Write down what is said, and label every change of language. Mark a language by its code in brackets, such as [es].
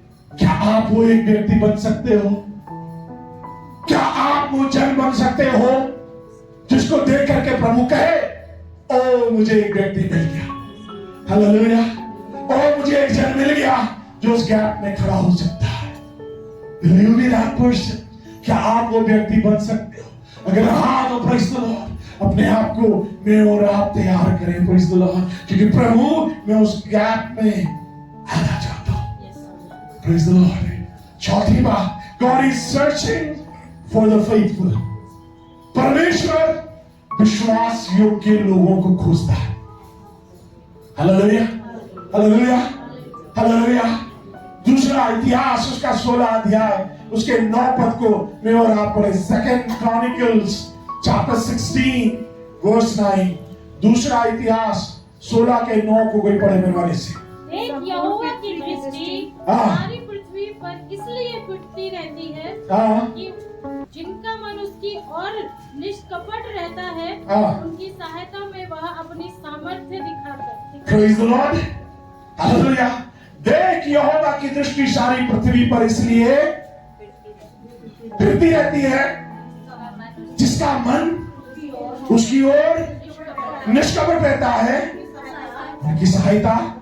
[hi] क्या आप वो एक व्यक्ति बन सकते हो? क्या आप वो जन बन सकते हो जिसको देख करके प्रभु कहे ओ मुझे एक व्यक्ति मिल गया, हालेलुया, ओ मुझे एक जन मिल गया जो उस गैप में खड़ा हो सकता है। [en] Will you be that person? [hi] क्या आप वो व्यक्ति बन सकते हो? अगर हाँ तो [en] praise the Lord, [hi] अपने आप को मैं और आप तैयार करें, प्रेज़ द लॉर्ड, क्योंकि प्रभु मैं उस गैप में आना चाहता हूं। [en] Praise the Lord. [hi] चौथी बात, [en] God is searching for the faithful। [hi] परमेश्वर विश्वास योग्य लोगों को खोजता है। Hallelujah, hallelujah, hallelujah. दूसरा इतिहास उसका 16 अध्याय उसके 9 पद को मैं और आप पढ़े। [en] 2 Chronicles chapter 16 verse 9। [hi] दूसरा इतिहास 16 के 9 को कोई पढ़े मेरे वाले से। देख यहोवा की दृष्टि सारी पृथ्वी पर इसलिए फिरती रहती है कि जिनका मन उसकी ओर निष्कपट रहता है उनकी सहायता में वह अपनी सामर्थ्य दिखाता। [en] Praise the Lord, hallelujah. [hi] देख यहोवा की दृष्टि सारी पृथ्वी पर इसलिए फिरती रहती है जिसका मन उसकी ओर निष्कपट रहता है, उनकी सहायता।